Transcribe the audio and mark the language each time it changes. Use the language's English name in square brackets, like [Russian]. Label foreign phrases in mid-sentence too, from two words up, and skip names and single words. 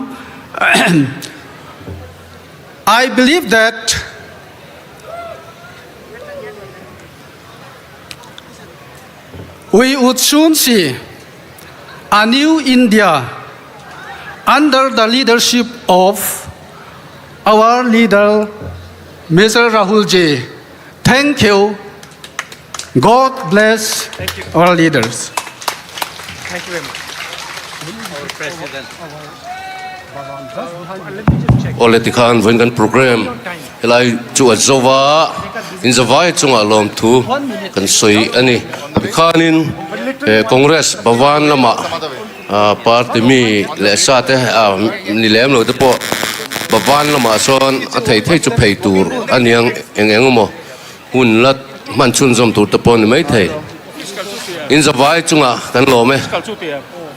[English] I believe that we would soon see a new India under the leadership of our leader, Mr. Rahul Ji. Thank you. God bless our leaders. Thank you very much. Our President. [Mizo] ole tikhan wen kan program helai chu azova in zawai chunga lom thu kan soi ani tikhanin congress bawan lama party mi le sa te ni lem lo te po bawan lama son a thei chu phei tur aniang engeng mo hun lat man chun zom tur te pon mai thei in zawai chunga kan lo me